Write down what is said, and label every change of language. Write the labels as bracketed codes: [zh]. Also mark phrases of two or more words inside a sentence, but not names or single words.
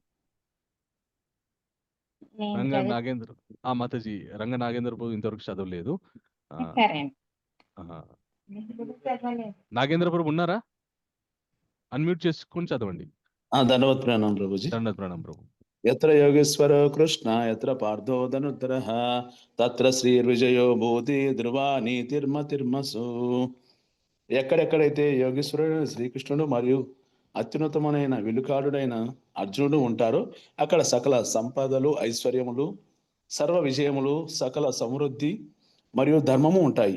[te] మాతాజీ రంగ నాగేంద్ర ప్రభు ఇంతవరకు చదవలేదు. నాగేంద్ర ప్రభు ఉన్నారా? అన్మ్యూట్ చేసుకొని చదవండి. ధన్యవాద ప్రణామం ప్రభుజీ. దండవత్ ప్రణామం ప్రభు. [sa] ఎత్ర యోగేశ్వర కృష్ణ ఎత్ర పార్థో ధనుర్ధరః తత్ర శ్రీ విజయో భూతి ధ్రువా నీతిర్మతిర్మసు. [te] ఎక్కడెక్కడైతే యోగేశ్వరుడు శ్రీకృష్ణుడు మరియు అత్యున్నతమైన విలుకాడుడైన అర్జునుడు ఉంటారో అక్కడ సకల సంపదలు, ఐశ్వర్యములు, సర్వ విజయములు, సకల సమృద్ధి మరియు ధర్మము ఉంటాయి.